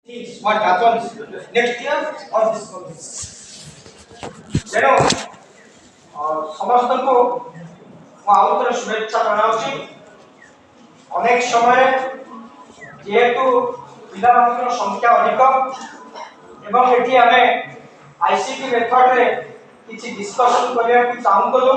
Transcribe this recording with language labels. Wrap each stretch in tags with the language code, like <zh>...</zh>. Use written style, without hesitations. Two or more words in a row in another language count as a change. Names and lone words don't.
<en>things what happens next year or this month.</en> <or>ତେଣୁ ସମସ୍ତଙ୍କୁ ମୁଁ ଆଉ ଥରେ ଶୁଭେଚ୍ଛା ଜଣାଉଛି। ଅନେକ ସମୟରେ ଯେହେତୁ ପିଲାମାନଙ୍କର ସଂଖ୍ୟା ଅଧିକ ଏବଂ ଏଠି ଆମେ ଆଇସିଟି ମେଥଡରେ କିଛି ଡିସ୍କସନ କରିବାକୁ ଚାହୁଁଥିଲୁ।</or>